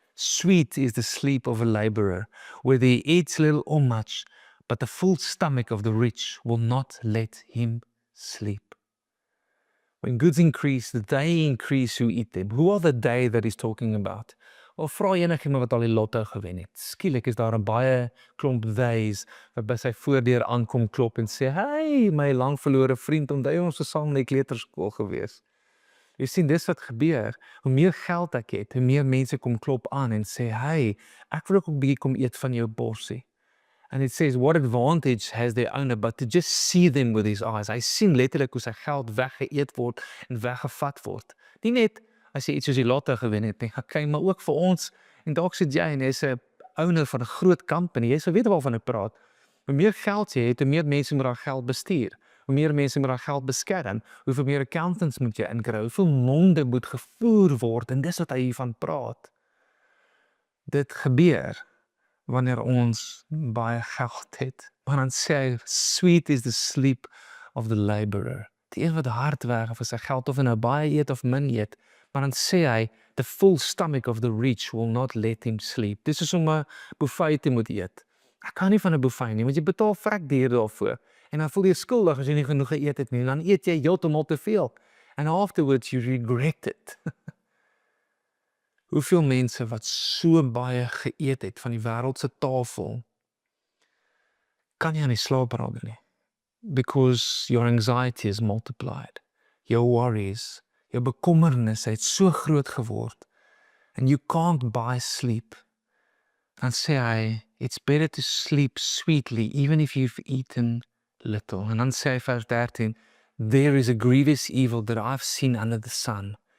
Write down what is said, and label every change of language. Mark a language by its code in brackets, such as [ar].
[en] Sweet is the sleep of a laborer, whether he eats little or much, but the full stomach of the rich will not let him sleep. When goods increase, they increase who eat them. Who are the they that he's talking about? [af] Of vra enigiemand wat al die lotto gewen het. Skielik is daar 'n baie klomp theys wat by sy voordeur aankom klop en sê, hey, my lang verlore vriend, onthou ons was saam in die kleuterskool gewees. Jy sien, dis wat gebeur. Hoe meer geld ek het, hoe meer mense kom klop aan en sê, hey, ek wil ook 'n bietjie kom eet van jou borsie. [en] And it says, what advantage has their owner but to just see them with his eyes? [af] Hy sien letterlik hoe sy geld weggeëet word en weggevat word. Nie net as jy iets soos die lotto gewen het, nie, okay, maar ook vir ons, en dalk sit jy en jy's 'n owner van 'n groot company, jy sal weet waarvan ek praat. Hoe meer geld jy het, hoe meer mense moet daai geld bestuur. Hoe meer mense moet daai geld beskerm, hoeveel meer accountants moet jy inkry, hoeveel monde moet gevoer word, en dis wat hy hiervan praat. Dit gebeur wanneer ons baie geld het. Maar dan sê hy, [en] sweet is the sleep of the laborer. [af] Die een wat hard werk vir sy geld, of hy nou baie eet of min eet, maar dan sê hy, [en] the full stomach of the rich will not let him sleep. [af] Dis is om 'n buffet te moet eet. Ek kan nie van 'n buffet nie, want jy betaal vrek duur daarvoor. En dan voel jy skuldig as jy nie genoeg geëet het nie. En dan eet jy heeltemal te veel. [en] And afterwards you regret it. [af] Hoeveel mense wat so baie geëet het van die wêreld se tafel, kan nie aan die slaap raak nie. [en] Because your anxiety is multiplied. Your worries, [af] jou bekommernis het so groot geword. [en] And you can't buy sleep. [af] Dan sê hy, [en] it's better to sleep sweetly, even if you've eaten little. [af] En dan sê hy vers 13, [en] there is a grievous evil that I've seen under the sun.